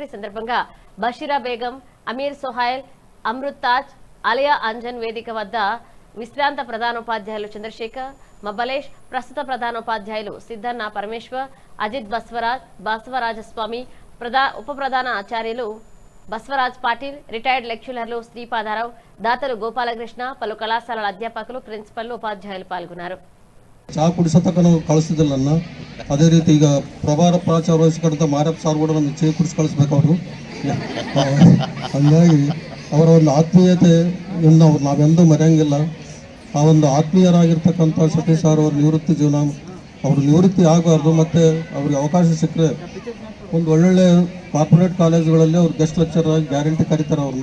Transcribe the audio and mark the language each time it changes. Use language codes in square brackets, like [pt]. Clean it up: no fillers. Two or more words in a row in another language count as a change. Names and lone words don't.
[te] ఈ సందర్భంగా బషీరా బేగం, అమీర్ సోహైల్, అమృత్ తాజ్, అలియా అంజన్ వేదిక వద్ద విశ్రాంత ప్రధానోపాధ్యాయులు చంద్రశేఖర్, మబలేష్, ప్రస్తుత ప్రధానోపాధ్యాయులు సిద్ధన్న పరమేశ్వర్, అజిత్ బసవరాజస్వామి, ఉప ప్రధాన ఆచార్యులు బసవరాజ్ పాటిల్, [en] retired lecturers [te] శ్రీపాదారావు, దాతలు గోపాలకృష్ణ, పలు కళాశాలల అధ్యాపకులు, ప్రిన్సిపల్, ఉపాధ్యాయులు పాల్గొన్నారు. [kn] ಚಾ ಕುಡಿಸತಕ್ಕನು ಕಳಿಸ್ತಿದ್ದಿಲ್ಲ ನನ್ನ. ಅದೇ ರೀತಿ ಈಗ ಪ್ರಭಾರ ಪ್ರಾಚಾರ ವಹಿಸಿಕೊಂಡ ಮಾರಪ್ಪ ಸಾರ್ ಕೂಡ ನಮಗೆ ಚೇ ಕುಡಿಸಿ ಕಳಿಸ್ಬೇಕು ಅವರು. ಹಂಗಾಗಿ ಅವರ ಒಂದು ಆತ್ಮೀಯತೆಯನ್ನು ನಾವೆಂದೂ ಮರೆಯಂಗಿಲ್ಲ. ಆ ಒಂದು ಆತ್ಮೀಯರಾಗಿರ್ತಕ್ಕಂಥ ಸತೀಶ್ ಸಾರ್ ಅವರ ನಿವೃತ್ತಿ ಜೀವನ, ಅವರು ನಿವೃತ್ತಿ ಆಗಬಾರ್ದು, ಮತ್ತು ಅವ್ರಿಗೆ ಅವಕಾಶ ಸಿಕ್ಕರೆ ಒಂದು ಒಳ್ಳೊಳ್ಳೆ ಕಾರ್ಪೊರೇಟ್ ಕಾಲೇಜುಗಳಲ್ಲಿ ಅವ್ರು [en] guest lecturer [kn] ಆಗಿ ಗ್ಯಾರಂಟಿ ಕರೀತಾರೆ ಅವ್ರನ್ನ.